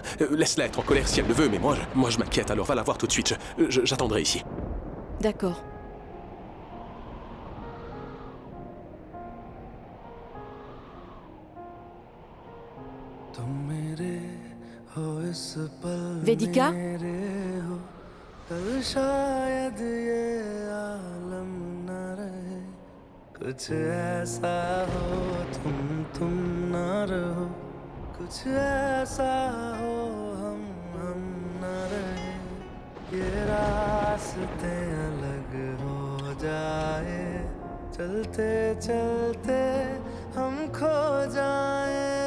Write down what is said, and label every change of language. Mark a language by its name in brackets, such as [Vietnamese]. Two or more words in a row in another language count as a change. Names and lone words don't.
[French] Laisse-la être en colère si elle le veut, mais moi je m'inquiète, alors va la voir tout de suite. J'attendrai ici. D'accord. Vedika? [Hindi] कुछ ऐसा हो तुम ना रहो कुछ ऐसा हो हम ना रहे ये रास्ते अलग हो जाए चलते चलते हम खो जाए